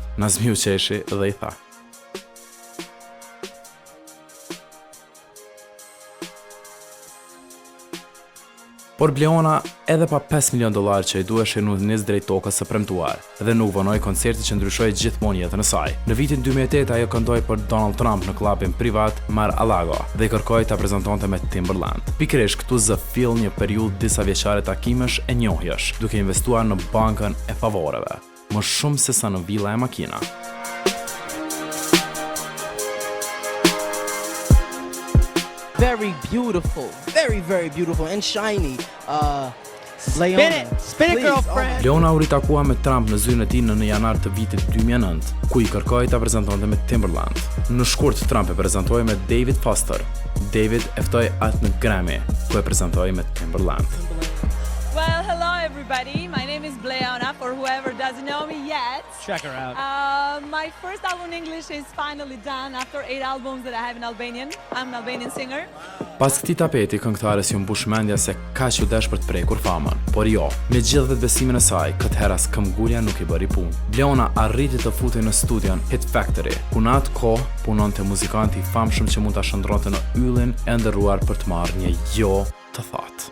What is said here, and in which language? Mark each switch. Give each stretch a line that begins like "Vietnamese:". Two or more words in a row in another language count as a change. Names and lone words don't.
Albanian: Nazmiu qeshi dhe i tha: Por Bleona, edhe pa $5 milion që i duheshin nuk nis drejt tokës së premtuar dhe nuk vonoi koncerti që ndryshoi gjithmonë jetën e saj. Në vitin 2008 ajo këndoi për Donald Trump në klubin privat Mar-a-Lago dhe i kërkoi ta prezantonte me Timberland. Pikërisht këtu zëfill një periudhë disa vjeçare takimesh e njohjesh, duke investuar në bankën e favoreve, më shumë se sa në villa e makina.
English: Very beautiful and shiny. Spin it, girlfriend.
Albanian: Bleona u ritakua me Trump në zyrën e tij në janar të vitit 2009, ku i kërkoi ta prezantonte me Timberland. Në shkurt Trump e prezantoi me David Foster. David e ftoi atë në Grammy, ku e prezantoi me Timberland.
English: Well, hello everybody. My name is Bleona, for whoever doesn't know me yet. Check her out. My first album in English is finally done after 8 albums that I have in Albanian. I'm an Albanian singer.
Albanian: Pas këtij tapeti, këngëtares ju mbush mendja se kaq u desh për të prekur famën, por jo, me gjithë vetbesimin e saj, këtë herë as këmbgulja nuk i bëri punë. Bleona arriti të futej në studion Hit Factory, ku në atë kohë punonte muzikanti i famshëm që mund ta shndronte në yllin e ndërruar për të marrë një jo të thatë.